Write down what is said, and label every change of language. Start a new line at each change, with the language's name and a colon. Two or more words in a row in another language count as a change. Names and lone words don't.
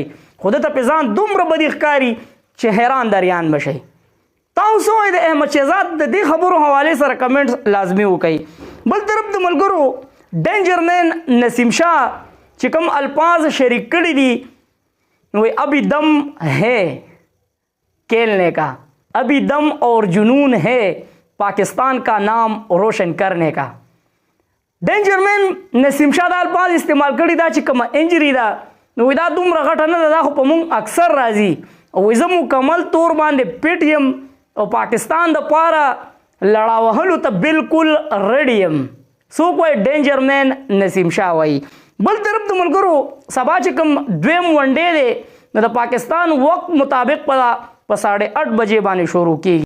Pashto: خو دته پې ځان دومره بدي ښکاري چې حیران دریان به شئ. تاسو وایئ د احمد شهزاد د دې خبرو حوالې سره کمنټس لازمي وکړئ. بل طرف د ملګرو ډینجر مین نسیم شاه چې کوم الفاظ شریک کړي دي نو
Urdu: ابھی دم ہے کھیلنے کا ابھی دم اور جنون ہے پاکستان کا نام روشن کرنے کا.
Pashto: ډینجر مین نسیم شاه دا الفاظ استعمال کړي دا چې کومه انجری ده نو دا دومره غټه نه ده دا خو په مونږ اکثر راځي او زه مکمل طور باندې پټ یم او پاکستان دپاره لړا وهلو ته بالکل ریډي یم. څوک وایي ډینجر مین نسیم شاه وایي. بل طرف د ملګرو سبا چې کوم دویم
English: one day
Pashto: دی نو د پاکستان وقت مطابق په 8:30 بجې باندې شروع کیږي.